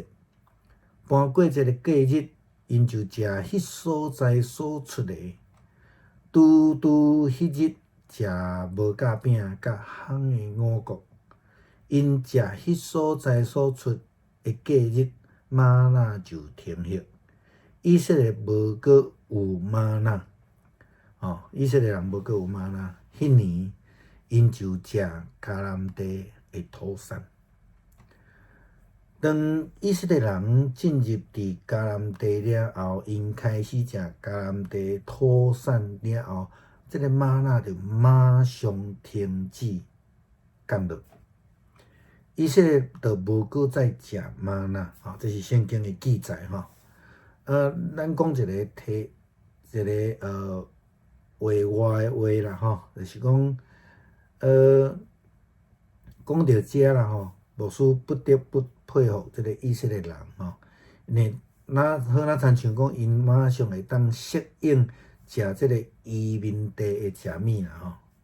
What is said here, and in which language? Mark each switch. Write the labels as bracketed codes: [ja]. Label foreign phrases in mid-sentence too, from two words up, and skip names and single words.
[nan] 盘过节的过日，因就食迄所在所出的，拄迄日食无甲饼甲烘的五穀。因食迄所在所出的过日，玛纳就停息。以色列无阁有玛纳，以色列人无阁有玛纳。迄年，因就食迦南地的土产。当以色列人进入伫迦南地了后，因开始食迦南地土产了后，这个玛纳就马上停止降落。以色列就无搁再食玛纳，这是圣经的记载吼。咱讲一个话外的话啦吼，就是讲讲到遮啦吼，牧师不得不佩服这个以色列人吼，因为亲像讲，因马上会当适应食这个移民地的食物啦吼。